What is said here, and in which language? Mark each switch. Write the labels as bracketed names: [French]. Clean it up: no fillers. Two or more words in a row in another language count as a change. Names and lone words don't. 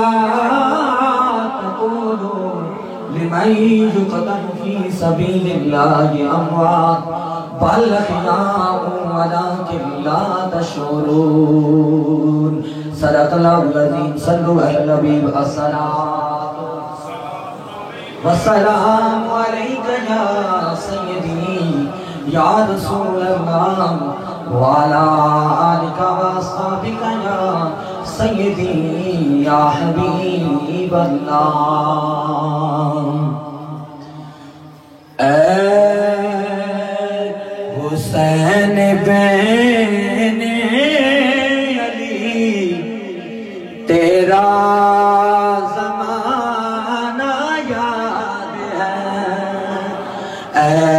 [Arabic] تقولوا لمن يقتل في سبيل الله أموات بل أحياء ولكن لا تشعرون صدق الله العظيم. صلوا على النبي والسلام عليك يا سيدي يا رسول الله وعلى آلك وأصحابك يا سيدي يا حبيب الله. [Urdu] حسین بن علی تیرا زمانہ یاد ہے.